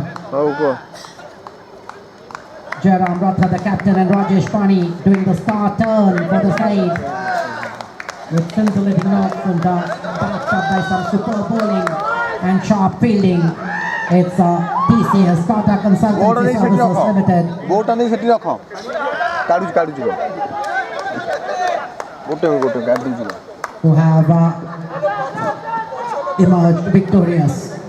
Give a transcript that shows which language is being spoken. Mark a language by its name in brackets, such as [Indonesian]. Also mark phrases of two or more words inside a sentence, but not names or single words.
[English] Jairam Ratha, the captain, and Rajesh Pani doing the star turn for the side with scintillating knocks and backed up by some superb bowling and sharp fielding. It's TCS Tata Consultancy Services Limited. बोटा नहीं सेठी रखो काटू Who have emerged victorious.